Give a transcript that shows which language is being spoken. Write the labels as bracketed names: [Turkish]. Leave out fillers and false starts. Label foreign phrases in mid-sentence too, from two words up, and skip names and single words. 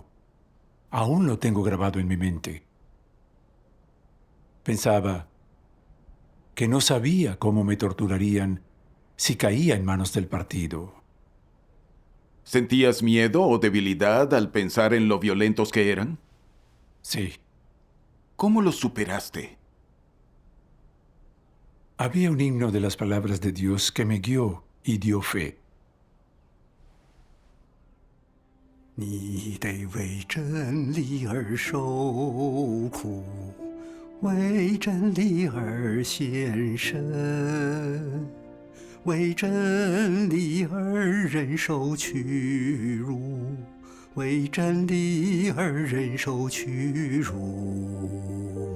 [Spanish] Aún lo tengo grabado en mi mente. Pensaba que no sabía cómo me torturarían si caía en manos del partido. ¿Sentías miedo o debilidad al pensar en lo violentos que eran? Sí. ¿Cómo lo superaste? Había un himno de las palabras de Dios que me guió y dio fe. [Chinese] 你得为真理而受苦，为真理而献身，为真理而忍受屈辱，为真理而忍受屈辱。